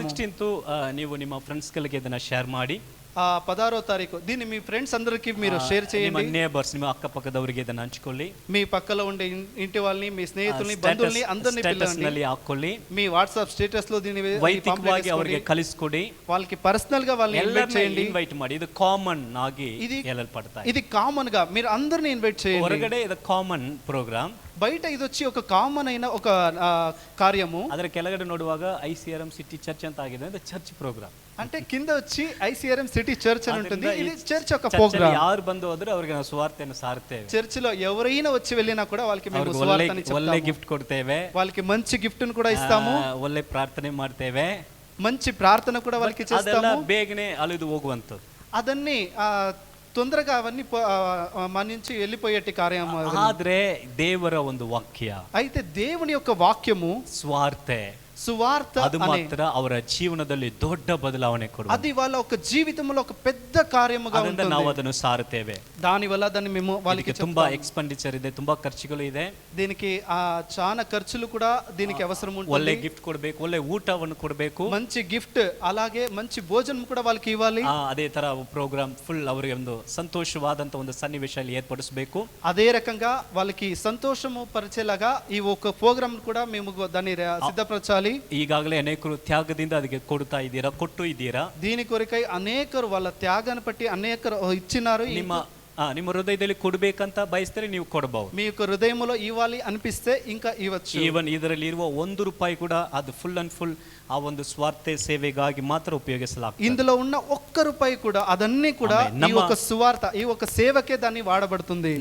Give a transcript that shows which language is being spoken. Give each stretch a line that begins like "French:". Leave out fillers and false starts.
Kannada: 16th ನೀವು ನಿಮ್ಮ friends ಗಳಿಗೆ ಇದನ್ನ ಶೇರ್ ಮಾಡಿ.
Telugu: 16వ తారీఖు దీన్ని మీ ఫ్రెండ్స్ అందరికి మీరు షేర్
Kannada: ನಿಮ್ಮ
Telugu: చేయండి.
Kannada: ನೇಬರ್ಸ್, ನಿಮ್ಮ ಅಕ್ಕಪಕ್ಕದವರಿಗೆ ಇದನ್ನ ಹಂಚಿಕೊಳ್ಳಿ.
Telugu: మీ పక్కలో ఉండే ఇంటి వాళ్ళని, మీ స్నేహితుల్ని, బంధువుల్ని అందరినీ పిలవండి.
Kannada: ನಲ್ಲಿ ಹಾಕೊಳ್ಳಿ.
Telugu: మీ వాట్సాప్ స్టేటస్ లో దీన్ని
Kannada: ವೈಯಕ್ತಿಕವಾಗಿ ಅವರಿಗೆ ಕಲಿಸ್ಕೊಡಿ.
Telugu: వాళ్ళకి పర్సనల్ గా వాళ్ళని ఇన్వైట్ చేయండి.
Kannada: ಇನ್ವೈಟ್ ಮಾಡಿ. ಇದು ಕಾಮನ್ ಆಗಿ ಹೇಳಲ್ಪಡ್ತಾ ಇದೆ.
Telugu: ఇది కామన్ గా మీరు అందరిని ఇన్వైట్ చేయండి.
Kannada: ಹೊರಗಡೆ ಇದು ಕಾಮನ್ ಪ್ರೋಗ್ರಾಮ್,
Telugu: బయట ఇది వచ్చి ఒక కామన్ అయిన ఒక కార్యము.
Kannada: ಅದರ ಕೆಳಗಡೆ ನೋಡುವಾಗ ICRM ಸಿಟಿ ಚರ್ಚ್ ಅಂತ ಆಗಿದೆ. ಅದು ಚರ್ಚ್ ಪ್ರೋಗ್ರಾಮ್.
Telugu: అంటే కింద వచ్చి ICRM సిటీ చర్చ్ అని ఉంటుంది. ఇది చర్చ్ ఒక
Kannada: ಚರ್ಚಲ್ಲಿ
Telugu: ప్రోగ్రామ్.
Kannada: ಯಾರು ಬಂದು ಹೋದ್ರೆ ಅವರಿಗೆ ನಾವು ಸುವಾರ್ತೆಯನ್ನು ಸಾರ್ತೇವೆ.
Telugu: చర్చ్ లో ఎవరైనా వచ్చి వెళ్ళినా కూడా వాళ్ళకి మేము
Kannada: ಅವ್ರಿಗೆ
Telugu: సువార్తని
Kannada: ಒಳ್ಳೆ
Telugu: చెప్తాము.
Kannada: గిఫ్ట్ ಕೊಡ್ತೇವೆ.
Telugu: వాళ్ళకి మంచి గిఫ్ట్ ను కూడా ఇస్తాము.
Kannada: ಒಳ್ಳೆ ಪ್ರಾರ್ಥನೆ ಮಾಡ್ತೇವೆ.
Telugu: మంచి ప్రార్థన కూడా వాళ్ళకి
Kannada: ಅದೆಲ್ಲ
Telugu: చేస్తాము.
Kannada: ಬೇಗನೆ ಅಲಿದು ಹೋಗುವಂಥದ್ದು.
Telugu: అదన్నీ తొందరగా అవన్నీ మన నుంచి వెళ్ళిపోయేటి కార్యం.
Kannada: ಆದ್ರೆ ದೇವರ ಒಂದು ವಾಕ್ಯ,
Telugu: అయితే దేవుని యొక్క వాక్యము,
Kannada: ಸ್ವಾರ್ತೆ,
Telugu: సువార్త
Kannada: ಅದು ಮಾತ್ರ ಅವರ ಜೀವನದಲ್ಲಿ ದೊಡ್ಡ ಬದಲಾವಣೆ ಕೊಡುವುದು.
Telugu: అది వాళ్ళ ఒక జీవితంలో ఒక పెద్ద కార్యముగా
Kannada: ಅದರಿಂದ
Telugu: ఉంటుంది.
Kannada: ನಾವು ಅದನ್ನು ಸಾರುತ್ತೇವೆ.
Telugu: దాని వల్ల దాన్ని మేము వాళ్ళకి
Kannada: ತುಂಬಾ ಎಕ್ಸ್ಪೆಂಡಿಚರ್ ಇದೆ, ತುಂಬಾ ಖರ್ಚುಗಳು ಇದೆ.
Telugu: దీనికి చాలా ఖర్చులు కూడా దీనికి అవసరం
Kannada: ಒಳ್ಳೆ
Telugu: ఉంటుంది.
Kannada: ಗಿಫ್ಟ್ ಕೊಡಬೇಕು, ಒಳ್ಳೆ ಊಟವನ್ನು ಕೊಡಬೇಕು,
Telugu: మంచి గిఫ్ట్, అలాగే మంచి భోజనం కూడా వాళ్ళకి ఇవ్వాలి.
Kannada: ಅದೇ ತರ ಪ್ರೋಗ್ರಾಮ್ ಫುಲ್ ಅವರಿಗೆ ಒಂದು ಸಂತೋಷವಾದಂತ ಒಂದು ಸನ್ನಿವೇಶದಲ್ಲಿ ಏರ್ಪಡಿಸಬೇಕು.
Telugu: అదే రకంగా వాళ్ళకి సంతోషము పరిచేలాగా ఈ ఒక ప్రోగ్రామ్ కూడా మేము దాన్ని సిద్ధపరచాలి.
Kannada: ಈಗಾಗಲೇ ಅನೇಕರು ತ್ಯಾಗದಿಂದ ಅದಕ್ಕೆ ಕೊಟ್ಟು ಇದ್ದೀರಾ.
Telugu: దీని కొరకై అనేకరు వాళ్ళ త్యాగాన్ని బట్టి అనేకరు ఇచ్చినారు.
Kannada: ನಿಮ್ಮ ಹೃದಯದಲ್ಲಿ ಕೊಡಬೇಕಂತ ಬಯಸಿದ್ರೆ ನೀವು ಕೊಡಬಹುದು.
Telugu: మీ యొక్క హృదయంలో ఇవ్వాలి అనిపిస్తే ఇంకా ఇవ్వచ్చు.
Kannada: ಈವನ್ ಇದರಲ್ಲಿ ಇರುವ ₹1 ಕೂಡ ಅದು ಫುಲ್ ಅಂಡ್ ಫುಲ್ ಆ ಒಂದು ಸ್ವಾರ್ಥ ಸೇವೆಗಾಗಿ ಮಾತ್ರ ಉಪಯೋಗಿಸಲಾಗ್ತದೆ.
Telugu: ఇందులో ఉన్న ₹1 కూడా అదన్నీ కూడా ఈ ఒక సువార్త, ఈ ఒక సేవకే దాన్ని వాడబడుతుంది.